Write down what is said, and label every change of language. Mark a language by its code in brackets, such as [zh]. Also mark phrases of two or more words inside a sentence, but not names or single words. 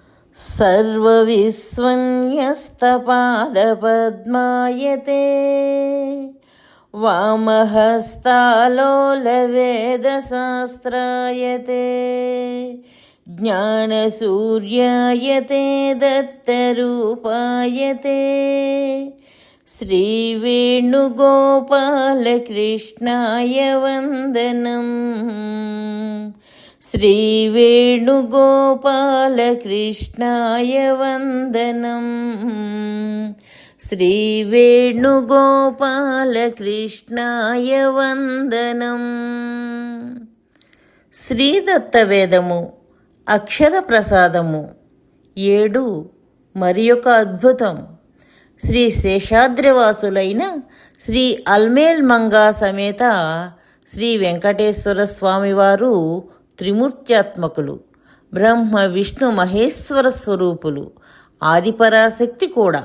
[sa] सर्वविस्वन्यस्तपादपद्मायते वामहस्तालोलवेदशास्त्रायते ज्ञानसूर्यायते दत्तरूपायते श्रीवेणुगोपालकृष्णाय वन्दनम् श्रीवेणुगोपालकृष्णाय वन्दनम् श्रीवेणुगोपालकृष्णाय वन्दनम्. [te] శ్రీదత్తవేదము అక్షర ప్రసాదము 7 మరి ఒక అద్భుతం. శ్రీ శేషాద్రివాసులైన శ్రీ అల్మేల్ మంగా సమేత శ్రీ వెంకటేశ్వర స్వామివారు త్రిమూర్త్యాత్మకులు, బ్రహ్మ విష్ణు మహేశ్వర స్వరూపులు, ఆదిపరాశక్తి కూడా.